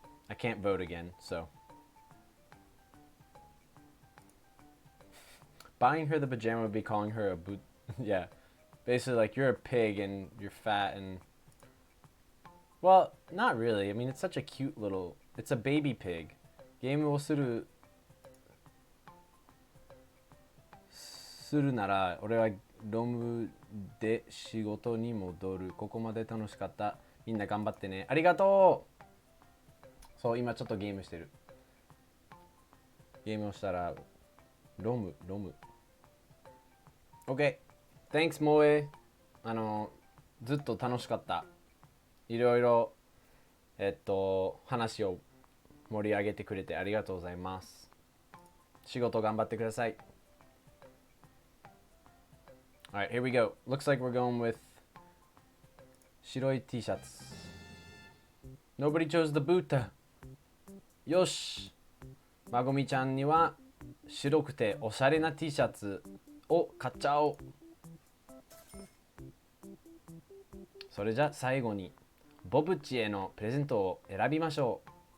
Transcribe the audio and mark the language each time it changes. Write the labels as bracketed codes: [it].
[en] I can't vote again, so. Buying her the pajama would be calling her a boot. Yeah. Basically, like, you're a pig and you're fat and. Well, not really. I mean, it's such a cute little. It's a baby pig. [ja] Game wo suru なら俺はロムで仕事に戻る。ここまで楽しかった。みんな頑張ってね。ありがとう。そう今ちょっとゲームしてる。ゲームをしたらロム。 OK。 Thanks モエ。ずっと楽しかった。いろいろ話を盛り上げてくれてありがとうございます。仕事頑張ってください。 [en] Alright, here we go. Looks like we're going with 白い T シャツ。 Nobody chose the boot. よし。 [ja] まごみちゃんには白くておしゃれな T シャツを買っちゃおう。それじゃ最後にボブチへのプレゼントを選びましょう。